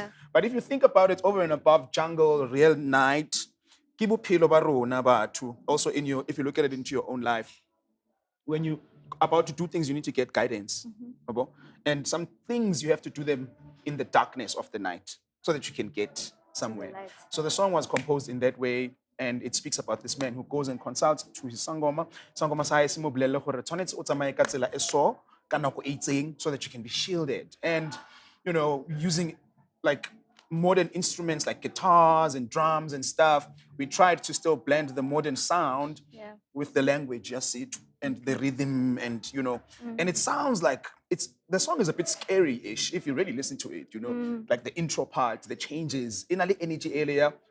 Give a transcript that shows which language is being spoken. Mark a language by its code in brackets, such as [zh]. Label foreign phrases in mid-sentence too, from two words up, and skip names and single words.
[en] But if you think about it, over and above jungle, real night, also if you look at it into your own life, when you about to do things, you need to get guidance. And some things you have to do them in the darkness of the night so that you can get somewhere. So the song was composed in that way, and it speaks about this man who goes and consults to his sangoma. [tn] Sangoma sa hae se mo bolelle gore tshwanetse o tsamaye ka tsela e so ka nako e itseng [en] so that you can be shielded. And, you know, using like modern instruments like guitars and drums and stuff, we tried to still blend the modern sound with the language, and the rhythm, and, you know, and it sounds like the song is a bit scary-ish if you really listen to it, you know, like the intro part, the changes, in the energy area.